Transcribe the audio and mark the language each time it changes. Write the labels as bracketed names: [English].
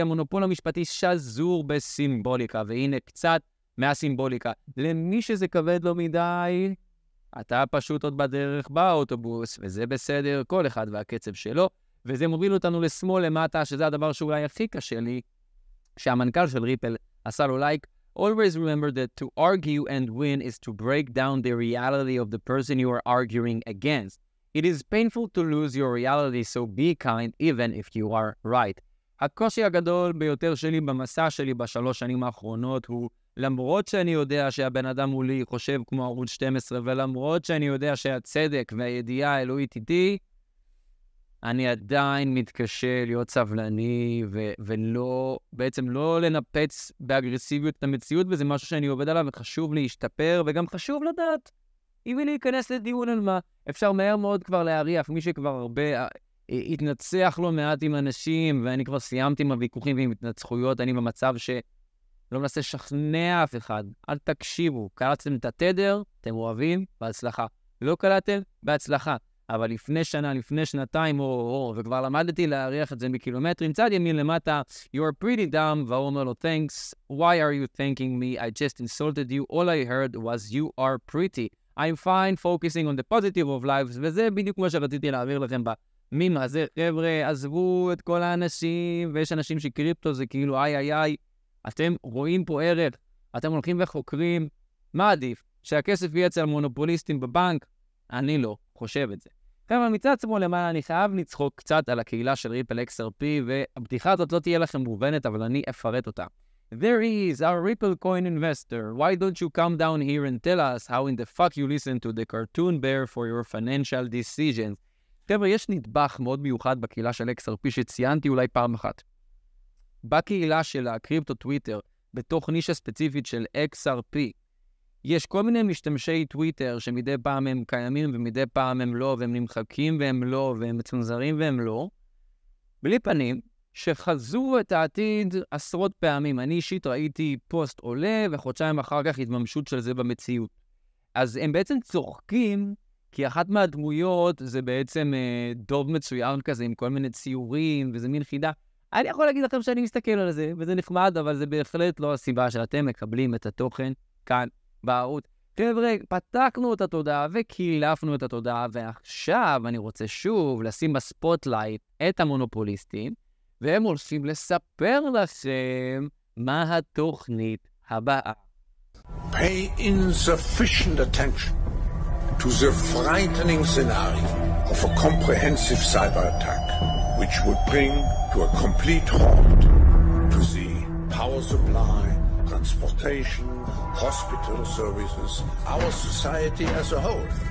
[Hebrew] המונופול המשפטי שזור בסימבוליקה, והנה קצת מהסימבוליקה. למי שזה כבד לו מדי, אתה פשוט עוד בדרך באוטובוס, וזה בסדר, כל אחד והקצב שלו, וזה מוביל אותנו לשמאל למטה, שזה הדבר שאולי הכי קשה לי, שהמנכ"ל של ריפל עשה לו לייק. [English] Always remember that to argue and win is to break down the reality of the person you are arguing against. It is painful to lose your reality, so be kind even if you are right. [Hebrew] הקושי הגדול ביותר שלי במסע שלי בשלוש שנים האחרונות הוא, למרות שאני יודע שהבן אדם מולי חושב כמו ערוץ 12, ולמרות שאני יודע שהצדק והידיעה האלוהית איתי, אני עדיין מתקשה להיות סבלני ולא, בעצם לא לנפץ באגרסיביות את המציאות, וזה משהו שאני עובד עליו וחשוב להשתפר, וגם חשוב לדעת אם להיכנס לדיון על מה. אפשר מהר מאוד כבר להריח, מי שכבר הרבה התנצח לא מעט עם אנשים, ואני כבר סיימתי עם הוויכוחים ועם התנצחויות, אני במצב שלא מנסה לשכנע אף אחד. אל תקשיבו, קלטתם את התדר, אתם אוהבים, בהצלחה. לא קלטתם, בהצלחה. אבל לפני שנה, לפני שנתיים, וכבר למדתי להריח את זה מקילומטרים, צד ימין למטה, [English] you're pretty dumb, [Hebrew] והוא אומר לו, [English] thanks, why are you thanking me? I just insulted you, all I heard was you are pretty. I'm fine focusing on the positive of lives, [Hebrew] וזה בדיוק מה שרציתי להעביר לכם במים הזה. חבר'ה, עזבו את כל האנשים, ויש אנשים שקריפטו זה כאילו, איי, אתם רואים פה ערך, אתם הולכים וחוקרים, מה עדיף? שהכסף יהיה אצל מונופוליסטים בבנק? אני לא חושב את זה. חבר'ה, מצד שמאל למעלה אני חייב לצחוק קצת על הקהילה של ריפל XRP, והבדיחה הזאת לא תהיה לכם מובנת, אבל אני אפרט אותה. [English] There is our Ripple coin investor. Why don't you come down here and tell us how in the fuck you listen to the cartoon bear for your financial decisions? [Hebrew] חבר'ה, יש נדבך מאוד מיוחד בקהילה של XRP שציינתי אולי פעם אחת. בקהילה של הקריפטו טוויטר, בתוך נישה ספציפית של XRP, יש כל מיני משתמשי טוויטר שמדי פעם הם קיימים ומדי פעם הם לא, והם נמחקים והם לא, והם מצונזרים והם לא, בלי פנים, שחזו את העתיד עשרות פעמים. אני אישית ראיתי פוסט עולה, וחודשיים אחר כך התממשות של זה במציאות. אז הם בעצם צוחקים, כי אחת מהדמויות זה בעצם דוב מצויר כזה, עם כל מיני ציורים, וזה מין חידה. אני יכול להגיד לכם שאני מסתכל על זה, וזה נחמד, אבל זה בהחלט לא הסיבה שאתם מקבלים את התוכן כאן בערוץ. חבר'ה, פתקנו את התודעה וקילפנו את התודעה, ועכשיו אני רוצה שוב לשים בספוטלייט את המונופוליסטים, והם הולכים לספר לכם מה התוכנית הבאה. [English] Pay insufficient attention to the frightening scenario of a comprehensive cyber attack, which would bring to a complete halt to the power supply, transportation, hospital services, our society as a whole.